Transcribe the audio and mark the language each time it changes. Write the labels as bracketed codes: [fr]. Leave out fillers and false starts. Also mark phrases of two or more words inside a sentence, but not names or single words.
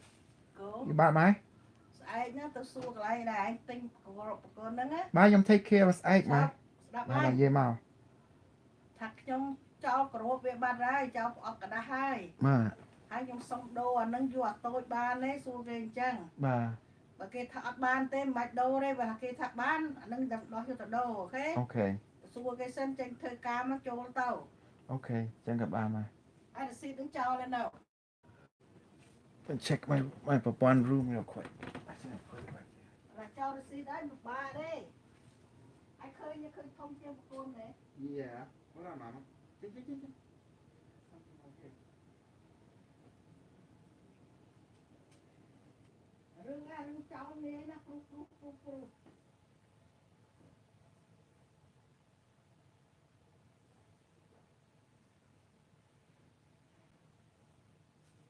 [en] You bought my? [km] ស្អែកហ្នឹងទៅសួរកន្លែងដែលឯងទិញប្រកនហ្នឹងណា [en] My, I'm take care of egg, [km] ស្ដា [en] my. [km] ប់ស្ដាប់ [en] My, [km] ហើយ [en] yeah, ma. [km] ថាខ្ញុំចោលក្របវាបាត់ហើយចោលផ្អត់กระดาษហើយ [en] Ma, [km] ហើយខ្ញុំសុំដូរអាហ្នឹងយកអាតូចបានទេសួរគេអញ្ចឹង [en] ma. [km] បើគេថាអត់បានទេមិនបាច់ដូរទេបើថាគេថាបានអាហ្នឹងតែដោះយកទៅដូរអូខេ [en] Okay, [km] សួរគេសិនចេញធ្វើការមកចូលទៅ [en] okay. Check up, ma. [km] ហើយរស៊ីតនឹងចោលហើយនៅ [en] Check my one room real quick. [km] តែចោលរស៊ីតហើយមិនបាក់ទេហើយឃើញធំជាងប្រគនទេ [en] Yeah. Hold on, mama. Okay. [km] រឿងចោលនេះណាគ្រូ [en] Yes.